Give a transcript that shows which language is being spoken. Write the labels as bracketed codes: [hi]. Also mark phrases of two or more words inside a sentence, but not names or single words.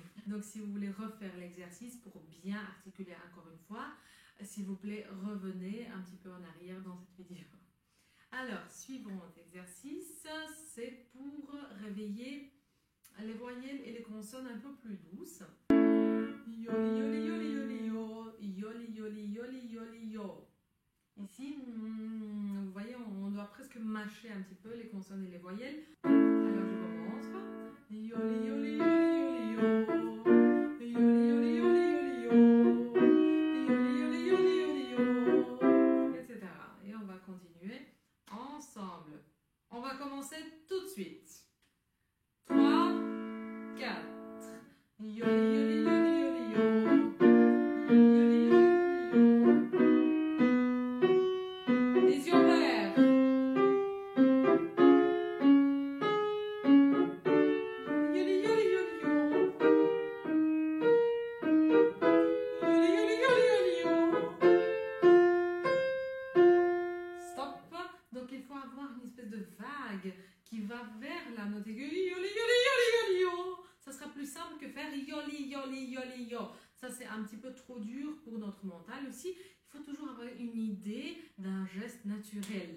[fr] Donc, si vous voulez refaire l'exercice pour bien articuler encore une fois, s'il vous plaît, revenez un petit peu en arrière dans cette vidéo. Alors, suivant exercice, c'est pour réveiller les voyelles et les consonnes un peu plus douces. Yoli, yoli, yoli, yoli, yo. Yoli, yoli, yoli, yoli, yo. Ici, vous voyez, on doit presque mâcher un petit peu les consonnes et les voyelles. Alors, je commence. Yoli, yoli, yoli, yoli, yo. Yoli, yoli, yoli, yoli, yo. Yoli, yoli, yoli, yoli, yo. Etc. Et on va continuer ensemble. On va commencer tout de suite. 3, 4. Yoli, yoli, yoli, yoli, yo. Yoli, yoli, yoli, yo. Les yeux verts. Yoli, yoli, yoli, yo. Yoli, yoli, yoli, yoli, yo. Stop. Donc il faut avoir une espèce de vague qui va vers la note aiguë. Yoli, yoli, yoli, yoli, yo. Ça sera plus simple que faire yoli, yoli, yoli, yo. Ça, c'est un petit peu trop dur pour notre mental aussi. Il faut toujours avoir une idée d'un geste naturel.